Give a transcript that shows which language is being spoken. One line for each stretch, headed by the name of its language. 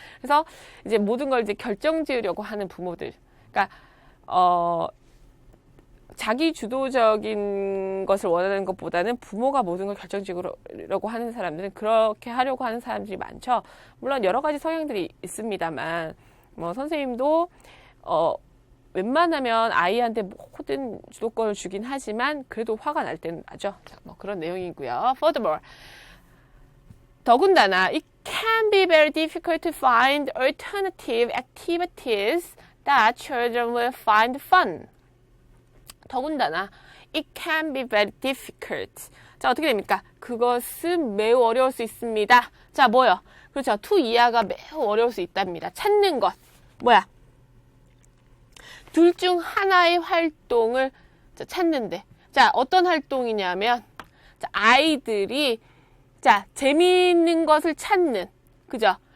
Korean: 그래서 이제 모든 걸 이제 결정 지으려고 하는 부모들, 그러니까 자기 주도적인 것을 원하는 것보다는 부모가 모든 걸 결정 지으려고 하는 사람들은 그렇게 하려고 하는 사람들이 많죠. 물론 여러 가지 성향들이 있습니다만, 뭐 선생님도 웬만하면 아이한테 모든 주도권을 주긴 하지만 그래도 화가 날 때는 나죠. 자, 뭐 그런 내용이고요.
English: Furthermore, 더군다나 it can be very difficult to find alternative activities that children will find fun. 더군다나 it can be very difficult.
Korean: 자, 어떻게 됩니까? 그것은 매우 어려울 수 있습니다. 자, 뭐요? 그렇죠. to 이하가 매우 어려울 수 있답니다. 찾는 것. 뭐야? 둘 중 하나의 활동을 찾는데, 자, 어떤 활동이냐면, 자, 아이들이, 자, 재미있는 것을 찾는, 그죠?